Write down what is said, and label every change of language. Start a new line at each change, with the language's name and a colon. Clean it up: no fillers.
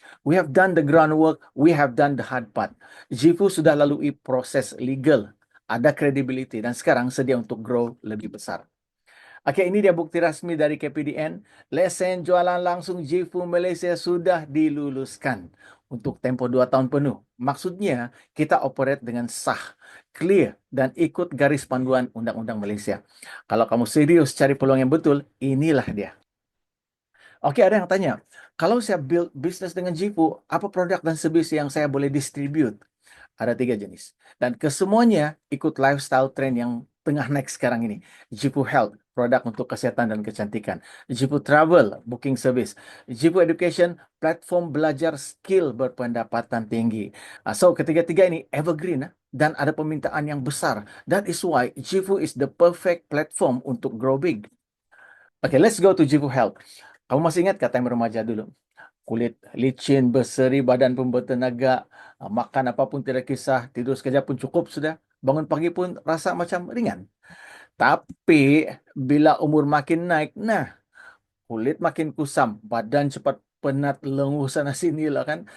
English: We have done the groundwork, we have done the hard part.
Malay: Jifu sudah lalui proses legal, ada credibility dan sekarang sedia untuk grow lebih besar. Oke, ini dia bukti resmi dari KPDN. Lesen jualan langsung Jifu Malaysia sudah diluluskan untuk tempoh 2 tahun penuh. Maksudnya, kita operate dengan sah, clear, dan ikut garis panduan Undang-Undang Malaysia. Kalau kamu serius cari peluang yang betul, inilah dia. Oke, ada yang tanya, kalau saya build bisnis dengan Jifu, apa produk dan service yang saya boleh distribute? Ada 3 jenis. Dan kesemuanya ikut lifestyle trend yang tengah naik sekarang ini. Jifu Health, produk untuk kesehatan dan kecantikan. Jifu Travel, booking service. Jifu Education, platform belajar skill berpendapatan tinggi. So, ketiga-tiga ini evergreen dan ada permintaan yang besar.
English: That is why Jifu is the perfect platform untuk grow big. Okay, let's go to Jifu Health.
Malay: Kamu masih ingat kata yang remaja dulu? Kulit licin, berseri, badan pun bertenaga, makan apapun tidak kisah, tidur sekejap pun cukup sudah, bangun pagi pun rasa macam ringan. Tapi bila umur makin naik, nah kulit makin kusam, badan cepat penat, lenguh sana sini lah kan.